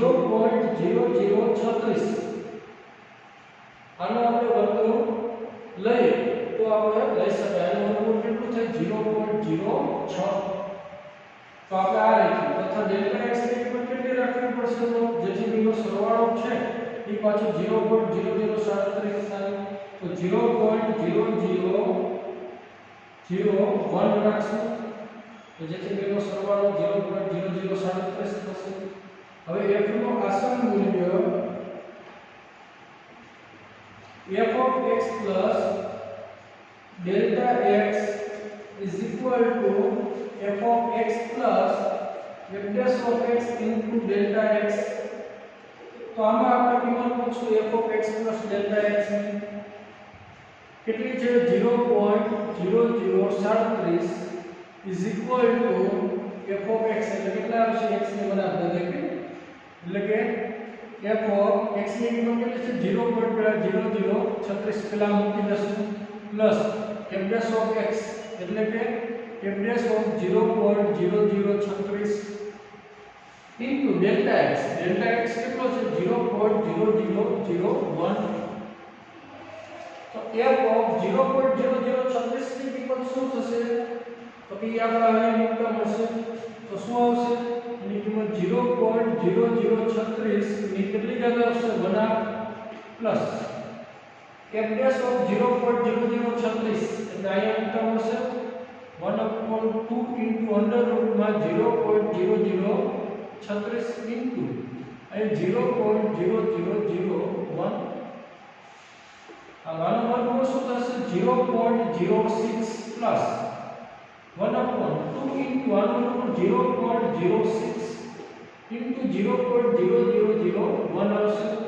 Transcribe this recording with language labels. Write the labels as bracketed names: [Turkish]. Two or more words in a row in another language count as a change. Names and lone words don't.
[Gujarati] 0.0036 આનો આપણે વર્ગમૂળ લઈએ તો આપણે લઈ શકાય આનો વર્ગમૂળ કેટલું થાય 0.06 તો આપણે આ લખીએ તથા [English] delta x [Gujarati] ની કિંમત કેટલી રાખવી પડશે તો જેથી બેનો સરવાળો છે એ પાછો 0.0037 થાય તો 0.0001 રાખશું તો જેથી બેનો સરવાળો 0.0037 થશે હવે f નું આસન મૂલ્ય [English] f of x plus delta x is equal to f of x plus f dash of x into delta x [Gujarati] તો આમાં આપણે કિંમત મૂકશું [English] f of x plus delta x [Gujarati] ની કેટલી છે 0.0037 [English] is equal to f of x [Gujarati] એટલે કેટલા આવશે x ની બરાબર એટલે કે [English] f of x [Gujarati] ની કિંમત કેટલી છે 0.0036 પેલા મૂકી દઈશું [English] plus f dash of x [Gujarati] એટલે કે [English] f dash of 0.0036 into delta x [Gujarati] કેટલો છે 0.0001 તો [English] f of 0.0036 [Gujarati] ની કિંમત શું થશે તો કે આપણે આને મૂકતા મળશે તો શું આવશે એની કિંમત 0.0036 ની કેટલી જગ્યા આવશે [English] 1 half plus f dash of 0.0036 [Gujarati] એટલે અહીંયા મૂકતા મળશે [English] 1/2 into under root [Gujarati] માં [English] 0.0036 into [Gujarati] અહીં 0.0001 આ માનો વર્ગમૂળ શું થશે 0.06 [English] plus 1/2 into [Gujarati] આનું વર્ગમૂળ [English] 0.06 into 0.0001 [Gujarati] આવશે